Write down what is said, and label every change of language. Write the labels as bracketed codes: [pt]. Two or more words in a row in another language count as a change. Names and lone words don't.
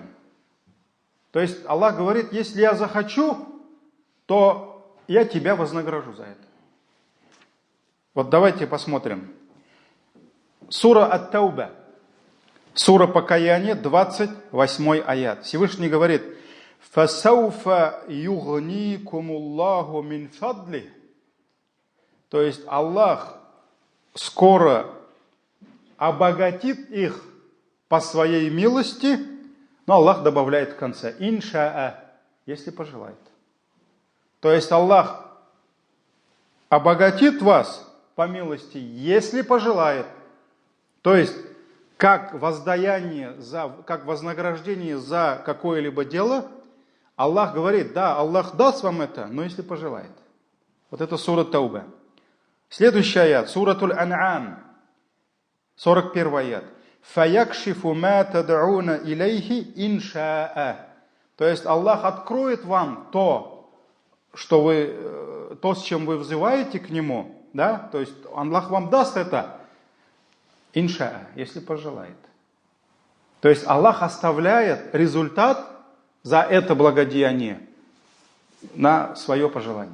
[ru] То есть Аллах говорит, если я захочу, то я тебя вознагражу за это. Вот давайте посмотрим. Сура Ат-Тауба, Сура Покаяние, 28 аят. Всевышний говорит: [ar] «فسوف يغنيكم الله من فضله». [ru] То есть Аллах скоро обогатит их по своей милости, но Аллах добавляет в конце: «Иншаа», если пожелает. То есть Аллах обогатит вас по милости, если пожелает. То есть, как воздаяние, как вознаграждение за какое-либо дело, Аллах говорит: да, Аллах даст вам это, но если пожелает. Вот это сура Тауба. Следующий аят, суратуль Ан'ам, 41 аят. [ar] «فيكشف ما تدعون إليه إن شاء». [ru] То есть Аллах откроет вам то, с чем вы взываете к Нему, да? То есть Аллах вам даст это, иншаа, если пожелает. То есть Аллах оставляет результат за это благодеяние на свое пожелание.